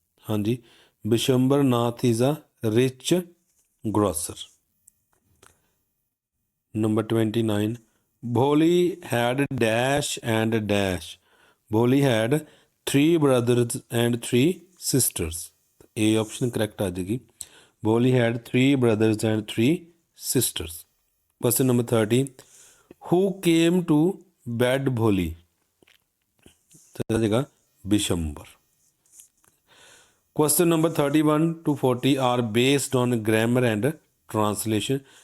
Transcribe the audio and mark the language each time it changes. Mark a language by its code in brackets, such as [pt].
[en] ਹਾਂਜੀ, Bishambar Nath is a rich grocer. Number 29, Bholi had dash and dash. Bholi had 3 brothers and 3 sisters. [hi] A option correct आ जाएगी। [en] Bolli had 3 brothers and 3 sisters. Question number 30. Who came to bed Bholi? [hi] तो आ जाएगा Bishambar. [en] Question number 31 to 40 are based on grammar and translation.